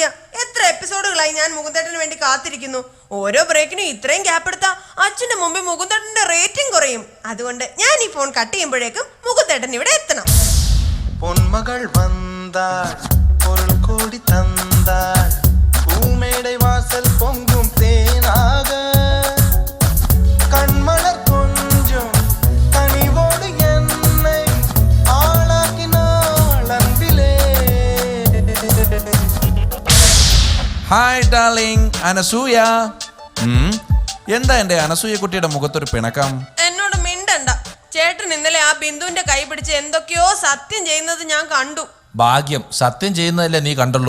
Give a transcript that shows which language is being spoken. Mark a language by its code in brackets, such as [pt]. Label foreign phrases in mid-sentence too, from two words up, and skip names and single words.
[ml] എത്ര എപ്പിസോഡുകളായി ഞാൻ മുകുന്ദേട്ടന് വേണ്ടി കാത്തിരിക്കുന്നു. ഓരോ ബ്രേക്കിനും ഇത്രയും ഗ്യാപ്പ് എടുത്താ അച്ഛന്റെ മുമ്പിൽ മുകുന്ദേട്ടന്റെ റേറ്റിംഗ് കുറയും. അതുകൊണ്ട് ഞാൻ ഈ ഫോൺ കട്ട് ചെയ്യുമ്പോഴേക്കും മുകുന്ദേട്ടൻ ഇവിടെ എത്തണം. [ta] പൊന്മകൾ വന്താൾ പൊരുൾ കോടി തന്താൾ പൂമേടை வாசல் பொங்கும் தேனாக கண்மலர் கொஞ்சம் கனிவோடு என்னை ஆளாக்கினாள் அன்பிலே. [ml] ഹായ് ഡാർലിംഗ് അനസൂയ. എന്താ എന്റെ അനസൂയ കുട്ടിയുടെ മുഖത്തൊരു പിണക്കം? എന്നോട് മിണ്ടണ്ട. ചേട്ടൻ ഇന്നലെ ആ ബിന്ദുവിന്റെ കൈ പിടിച്ച് എന്തൊക്കെയോ സത്യം ചെയ്യുന്നത് ഞാൻ കണ്ടു. ഭാഗ്യം, സത്യം ചെയ്യുന്നതല്ലേ നീ കണ്ടുള്ളൂ.